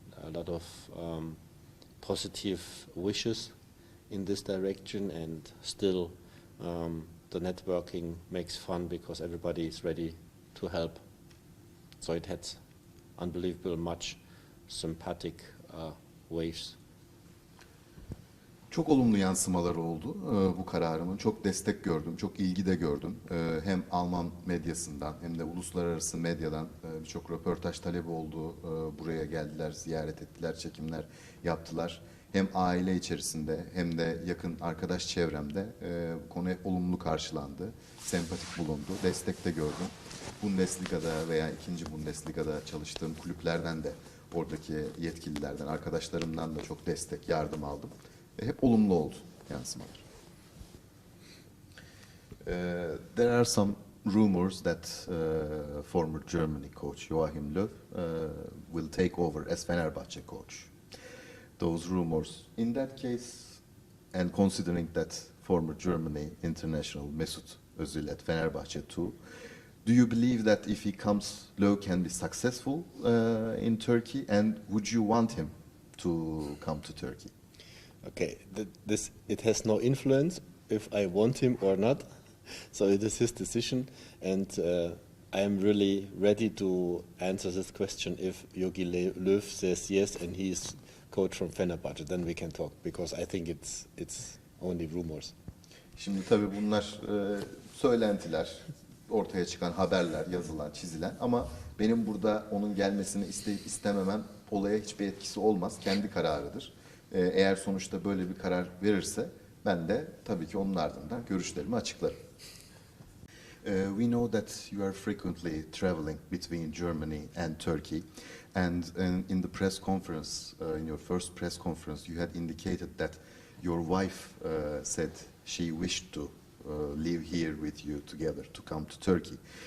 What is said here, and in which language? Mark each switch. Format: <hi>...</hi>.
<en>A lot of positive wishes in this direction, and still the networking makes fun because everybody is ready to help. So it had unbelievable much sympathetic waves.</en> <tr>Çok olumlu yansımaları oldu bu kararımın. Çok destek gördüm, çok ilgi de gördüm. Hem Alman medyasından hem de uluslararası medyadan birçok röportaj talebi oldu. Buraya geldiler, ziyaret ettiler, çekimler yaptılar. Hem aile içerisinde hem de yakın arkadaş çevremde bu konu hep olumlu karşılandı. Sempatik bulundu, destek de gördüm. Bundesliga'da veya 2. Bundesliga'da çalıştığım kulüplerden de, oradaki yetkililerden, arkadaşlarımdan da çok destek, yardım aldım. Hep olumlu oldu yansımalar.</tr> <en>There are some rumors that former Germany coach Joachim Löw will take over as Fenerbahçe coach. Those rumors, in that case, and considering that former Germany international Mesut Özil at Fenerbahçe too, do you believe that if he comes, Löw can be successful in Turkey, and would you want him to come to Turkey? Okay, it has no influence if I want him or not, so it is his decision, and I am really ready to answer this question if Jogi Löw says yes and he is coach from Fenerbahçe, then we can talk, because I think it's only rumors.</en> <tr>Şimdi tabii bunlar söylentiler, ortaya çıkan haberler, yazılan, çizilen, ama benim burada onun gelmesini isteyip istememem olaya hiçbir etkisi olmaz. Kendi kararıdır. Eğer sonuçta böyle bir karar verirse ben de tabii ki onun ardından görüşlerimi açıklarım.</tr> <en>We know that you are frequently traveling between Germany and Turkey, and in the press conference, in your first press conference, you had indicated that your wife said she wished to live here with you together, to come to Turkey.</en>